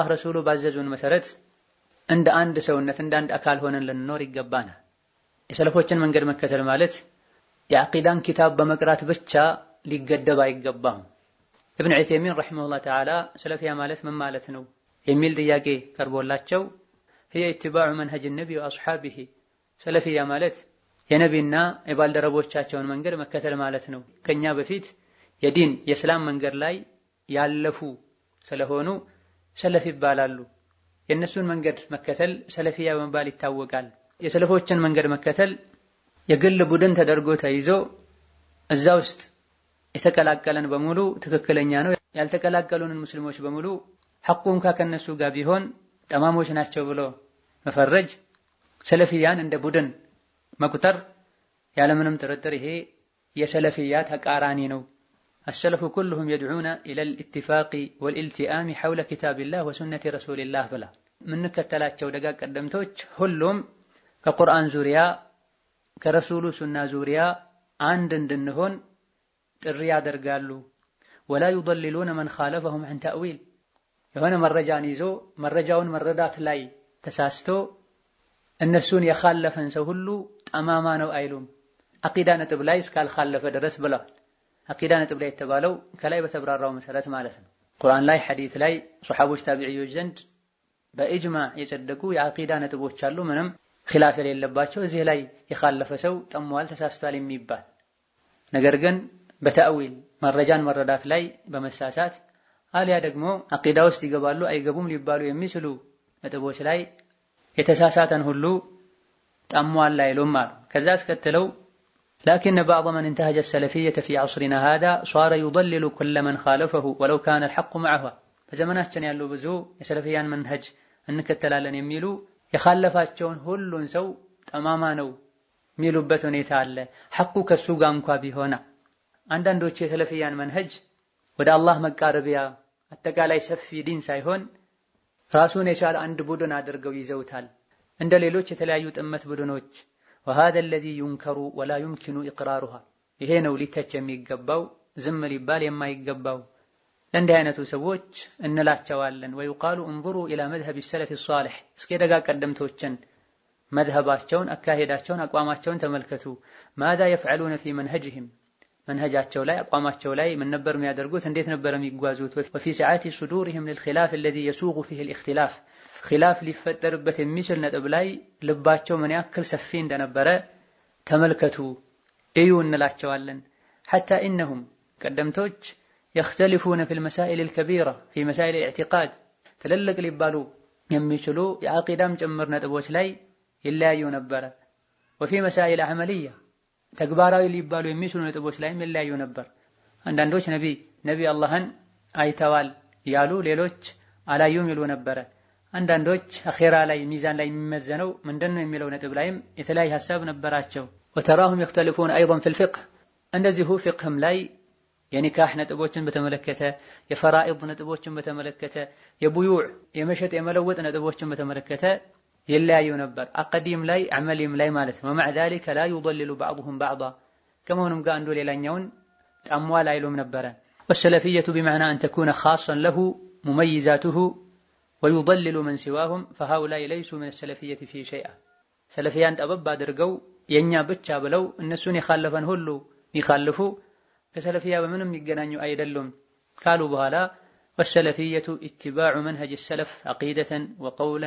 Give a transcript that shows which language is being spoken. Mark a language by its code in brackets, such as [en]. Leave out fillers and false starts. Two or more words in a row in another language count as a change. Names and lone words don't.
[am] ረሱሉ ባዘዙን መሰረት እንደ አንድ ሰውነት እንደ አንድ አካል ሆነን ልንኖር ይገባናል። የሰለፎችን መንገድ መከተል ማለት የዐቂዳን ኪታብ በመቅራት ብቻ ሊገደብ አይገባም። ኢብኑ ዑሰይሚን [ar] رحمه الله تعالى [am] ሰለፊያ ማለት ምን ማለት ነው የሚል ጥያቄ ቀርቦላቸው [ar] هي اتباع منهج النبي واصحابه [am] ሰለፊያ ማለት የነቢና የባልደረቦቻቸውን መንገድ መከተል ማለት ነው። ከኛ በፊት የዲን የእስላም መንገድ ላይ ያለፉ ስለሆኑ ሰለፊ ይባላሉ። የነሱን መንገድ መከተል ሰለፊያ በመባል ይታወቃል። የሰለፎችን መንገድ መከተል የግል ቡድን ተደርጎ ተይዞ እዛ ውስጥ የተቀላቀለን በሙሉ ትክክለኛ ነው፣ ያልተቀላቀሉንን ሙስሊሞች በሙሉ ሐቁን ከነሱ ጋር ቢሆን ጠማሞች ናቸው ብሎ መፈረጅ፣ ሰለፊያን እንደ ቡድን መቁጠር ያለምንም ጥርጥር ይሄ የሰለፊያ ተቃራኒ ነው። [ar] السلف كلهم يدعون إلى الاتفاق والالتئام حول كتاب الله وسنة رسول الله بلا من [am] كتلاቸው ደጋ ቀደምቶች ሁሉም ከቁርአን ዙሪያ ከረሱሉ ሱና ዙሪያ አንድ እንድንሆን ጥሪ ያደርጋሉ። [ar] ولا يضللون من خالفهم عن تأويل [am] የሆነ መረጃን ይዞ መረጃውን መረዳት ላይ ተሳስቶ እነሱን የኻለፈን ሰው ሁሉ ጠማማ ነው አይሉም። አቂዳ ነጥብ ላይ እስካልኻለፈ ድረስ ብለዋል። አቂዳ ነጥብ ላይ የተባለው ከላይ በተብራራው መሰረት ማለት ነው። ቁርአን ላይ ሐዲስ ላይ ሱሐቦች ታቢዒዎች ዘንድ በኢጅማዕ የጸደቁ የአቂዳ ነጥቦች አሉ፣ ምንም ኺላፍ የሌለባቸው። እዚህ ላይ የኻለፈ ሰው ጠሟል፣ ተሳስቷል የሚባል ነገር ግን በተአዊል መረጃን መረዳት ላይ በመሳሳት አልያ ደግሞ አቂዳ ውስጥ ይገባሉ አይገቡም ሊባሉ የሚችሉ ነጥቦች ላይ የተሳሳተን ሁሉ ጠሟል አይሉም አሉ። ከዛ አስከተለው [ar] لكن بعض من انتهج السلفية في عصرنا هذا صار يضلل كل من خالفه ولو كان الحق معه [am] በዘመናችን ያሉ ብዙ የሰለፊያን መንሀጅ እንከተላለን የሚሉ የኻለፋቸውን ሁሉን ሰው ጠማማ ነው የሚሉበት ሁኔታ አለ፣ ሐቁ ከሱ ጋር እንኳን ቢሆን። አንዳንዶቹ የሰለፊያን መንሀጅ ወደ አላህ መቃረቢያ አጠቃላይ ሰፊ ዲን ሳይሆን ራሱን የቻለ አንድ ቡድን አድርገው ይዘውታል፣ እንደ ሌሎች የተለያዩ ጥመት ቡድኖች። [ar] وهذا الذي ينكر ولا يمكن إقرارها [am] ይሄ ነው ሊተች የሚገባው ዝም ሊባል የማይገባው። ለእንዲህ አይነቱ ሰዎች እንላቸዋለን [ar] ويقال انظروا إلى مذهب السلف الصالح [am] እስኪ ደጋ ቀደምቶችን መዝሀባቸውን አካሄዳቸውን አቋማቸውን ተመልከቱ። [ar] ماذا يفعلون في منهجهم [am] መንሀጃቸው ላይ አቋማቸው ላይ ምን ነበር የሚያደርጉት፣ እንዴት ነበር የሚጓዙት። [ar] وفي سعات صدورهم للخلاف الذي يسوغ فيه الاختلاف [am] ኺላፍ ሊፈጠርበት የሚችል ነጥብ ላይ ልባቸው ምን ያክል ሰፊ እንደነበረ ተመልከቱ እዩ እንላቸዋለን። [ar] حتى إنهم ቀደምቶች يختلفون في المسائل الكبيرة في مسائل الاعتقاد [am] ትልልቅ ሊባሉ የሚችሉ የአቂዳም ጭምር ነጥቦች ላይ ይለያዩ ነበር። [ar] وفي مسائل عملية [am] ተግባራዊ ሊባሉ የሚችሉ ነጥቦች ላይም ይለያዩ ነበር። አንዳንዶች ነቢ አላህን አይተዋል ያሉ፣ ሌሎች አላዩም ይሉ ነበር። አንዳንዶች አኺራ ላይ ሚዛን ላይ የሚመዘነው ምንድነው የሚለው ነጥብ ላይም የተለያየ ሐሳብ ነበራቸው። [ar] وتراهم يختلفون أيضا في الفقه [am] እንደዚሁ ፍቅህም ላይ የኒካህ ነጥቦችን በተመለከተ፣ የፈራኢድ ነጥቦችን በተመለከተ፣ የቡዩዕ የመሸጥ የመለወጥ ነጥቦችን በተመለከተ ይለያዩ ነበር። አቀዲም ላይ አመሊም ላይ ማለት ነው። [ar] ومع ذلك لا يضلل بعضهم بعضا [am] ከመሆኑም ጋር አንዱ ሌላኛውን ጠሟል አይሉም ነበር። [ar] والسلفية بمعنى أن تكون خاصا له مميزاته ويضلل من سواهم فهؤلاء ليسوا من السلفية في شيء [am] ሰለፊያን ጠበብ አድርገው የኛ ብቻ ብለው እነሱን የኻለፈን ሁሉ ይኻልፉ ከሰለፊያ በምንም ይገናኙ አይደሉም ካሉ በኋላ [ar] والسلفية اتباع منهج السلف عقيدة وقولا